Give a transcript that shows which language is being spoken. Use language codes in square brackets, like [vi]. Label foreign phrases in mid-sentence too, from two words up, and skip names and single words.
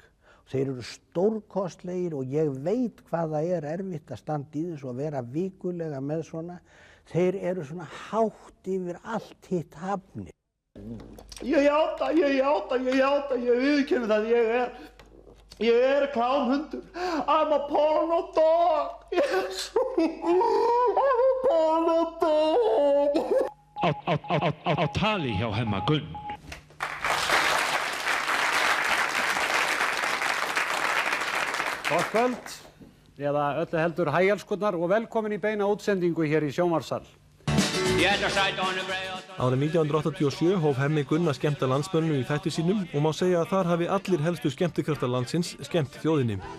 [is] Þeir eru stórkostlegir og ég veit hvað það er erfitt að standa í þessu og vera vikulega með svona. Þeir eru svona hátt yfir allt hitt hafni. Ég játa, ég viðurkenni það, ég er klámhundur. [en] I'm a porno dog. Yes. I'm a porno dog. [is] Á tali hjá Hemma Gunn. Gott kvöld, eða öllu heldur hægjálskunnar og velkomin í beina útsendingu hér í sjónvarpssal. Árið 1987 hóf Hemmi Gunn að skemmta landsmönnum í þætti sínum og má segja að þar hafi allir helstu skemmtikraftar landsins skemmt þjóðinni.